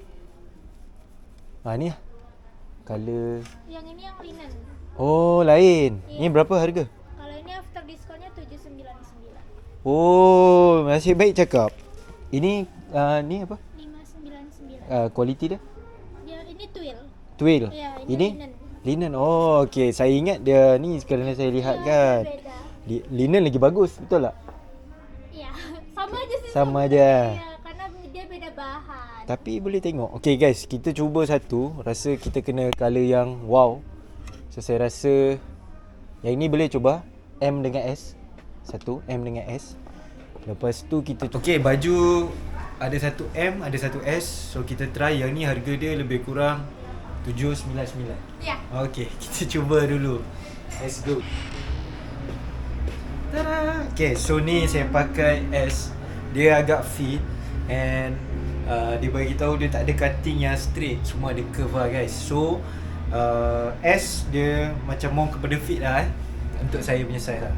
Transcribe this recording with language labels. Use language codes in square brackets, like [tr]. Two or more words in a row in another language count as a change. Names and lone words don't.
[ms] Ni colour. Yang ini yang linen. Oh lain. Iya. Ni berapa harga? Kalau ini [en] after discountnya [ms] 799. Oh, masih baik cakap. Ini ni apa? 599. Kualiti dia? Dia ini twill. Twill. Iya, ini Ini linen. linen. Oh, okey. Saya ingat dia ni kerana saya lihat Iya, kan. beda. Linen lagi bagus, betul tak? [id] Iya, sama aja sih. Sama aja. Iya, karena dia beda bahan. [ms] Tapi boleh tengok. [en] Okey guys, [ms] kita cuba satu. Rasa kita kena colour yang wow. So saya rasa yang ini boleh cuba M dengan S. Satu M dengan S. Lepas tu kita okey, baju ada satu M, ada satu S. So kita try yang ni harga dia lebih kurang 799. Ya. Okay, kita cuba dulu. [en] Let's go. [ms] Tada. Okay, so ni saya pakai S. Dia agak [en] fit and [ms] dia bagi tahu dia tak ada cutting yang straight, semua ada curve lah guys. So S dia macam more kepada fit lah untuk saya punya size lah.